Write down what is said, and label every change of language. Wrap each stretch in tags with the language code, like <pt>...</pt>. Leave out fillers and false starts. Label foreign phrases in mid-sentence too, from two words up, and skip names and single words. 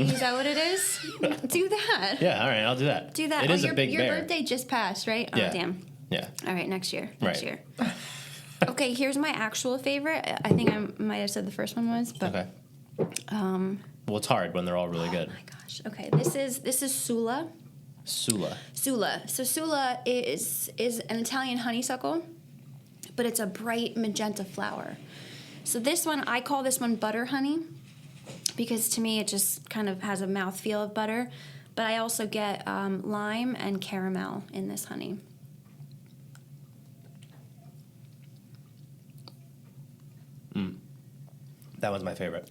<en>Is that what it is? Do that. Yeah, all right, I'll do that. Do that. It is your, a big your bear. birthday just passed, right? Yeah. Oh damn. Yeah. All right, next year. Right. Okay, here's my actual favorite. I think I might have said the first one was, but Okay. Well, it's hard when they're all really good. oh my gosh. Okay, this is Sula. Sula. Sula. So Sula is an Italian honeysuckle, but it's a bright magenta flower. So this one, I call this one butter honey, because to me it just kind of has a mouthfeel of butter. But I also get lime and caramel in this honey. That was my favorite.</en>